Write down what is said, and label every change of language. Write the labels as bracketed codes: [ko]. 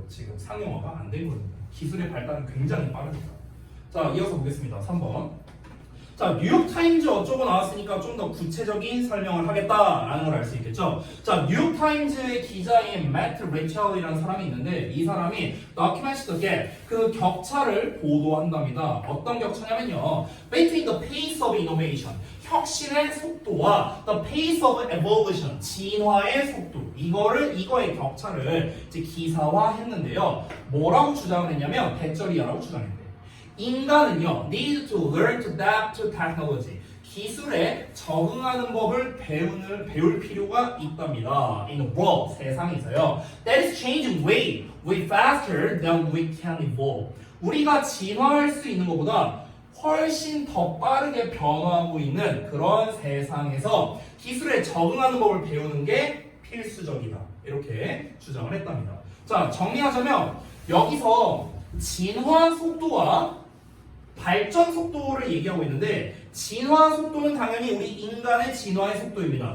[ko] 지금 상용화가 안 된 겁니다. 기술의 발달은 굉장히 빠릅니다. 자, 이어서 보겠습니다. 3번. 자, 뉴욕타임즈 어쩌고 나왔으니까 좀 더 구체적인 설명을 하겠다라는 걸 알 수 있겠죠. 자, 뉴욕타임즈의 기자인 매트 레첼이라는 사람이 있는데 이 사람이 [en] documents the gap, [ko] 그 격차를 보도한답니다. 어떤 격차냐면요. [en] between the pace of innovation, [ko] 혁신의 속도와 [en] the pace of evolution, [ko] 진화의 속도, 이거의 격차를 이제 기사화했는데요. 뭐라고 주장을 했냐면 대절이야라고 주장했대요. 인간은요, [en] need to learn to adapt to technology. [ko] 기술에 적응하는 법을 배울 필요가 있답니다. [en] In the world, [ko] 세상에서요. [en] That is changing way faster than we can evolve. [ko] 우리가 진화할 수 있는 것보다 훨씬 더 빠르게 변화하고 있는 그런 세상에서 기술에 적응하는 법을 배우는 게 필수적이다. 이렇게 주장을 했답니다. 자, 정리하자면 여기서 진화 속도와 발전 속도를 얘기하고 있는데 진화 속도는 당연히 우리 인간의 진화의 속도입니다.